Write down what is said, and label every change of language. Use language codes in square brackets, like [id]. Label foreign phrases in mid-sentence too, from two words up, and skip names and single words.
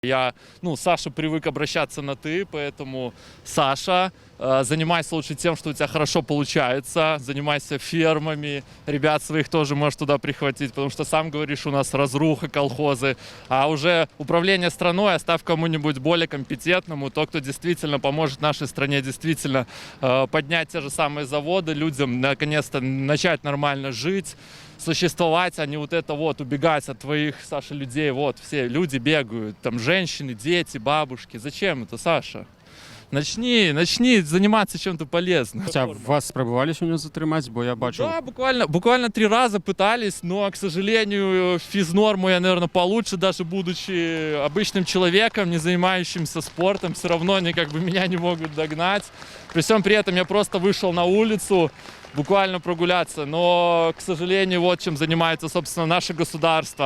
[ru] Я, Саша привык обращаться на «ты», поэтому, Саша, занимайся лучше тем, что у тебя хорошо получается, занимайся фермами, ребят своих тоже можешь туда прихватить, потому что, сам говоришь, у нас разруха, колхозы, а уже управление страной оставь кому-нибудь более компетентному, то, кто действительно поможет нашей стране действительно поднять те же самые заводы, людям наконец-то начать нормально жить, существовать, а не убегать от твоих, Саша, людей. Все люди бегают, там женщины, дети, бабушки. Зачем это, Саша? Начни заниматься чем-то полезным. [uk] Хоча вас спробували сьогодні затримати, бо я бачу... [ru] Да, буквально 3 раза пытались, но, к сожалению, физнорму я, наверное, получше, даже будучи обычным человеком, не занимающимся спортом, все равно они меня не могут догнать. При всем при этом я просто вышел на улицу, буквально прогуляться, но, к сожалению, чем занимается, собственно, наше государство.